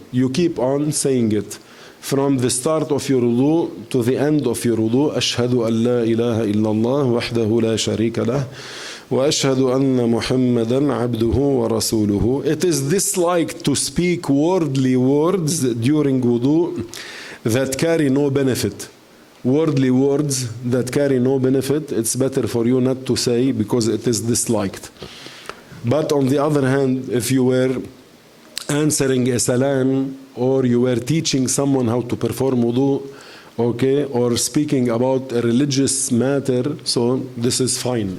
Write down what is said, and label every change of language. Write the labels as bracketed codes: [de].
[en] You keep on saying it from the start of your wudu to the end of your wudu. [ar] أشهد أن لا إله إلا الله وحده لا شريك له وأشهد أن محمدا عبده ورسوله. [en] It is disliked to speak worldly words during wudu that carry no benefit. worldly words that carry no benefit, it's better for you not to say because it is disliked. But on the other hand, if you were answering a salam or you were teaching someone how to perform wudu, okay, or speaking about a religious matter, so this is fine.